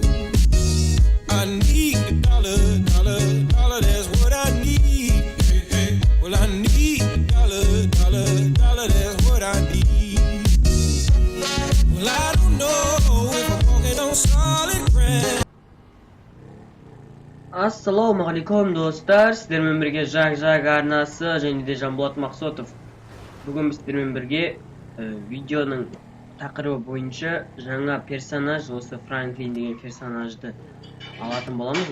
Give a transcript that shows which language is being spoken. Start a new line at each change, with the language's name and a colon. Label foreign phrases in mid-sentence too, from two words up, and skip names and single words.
English: I need a dollar, that's what I need. Well, I need a dollar, that's what I need. Well, I don't know if I'm walking on solid ground.
Kazakh: Ассалаумағалейкум достар, сіздермен бірге жақ арнасы және де Жанболат Мақсотов. Бүгін сіздермен бірге видеоның тақырыбы бойынша жаңа персонаж, осы Франклин деген персонажды алатын боламыз.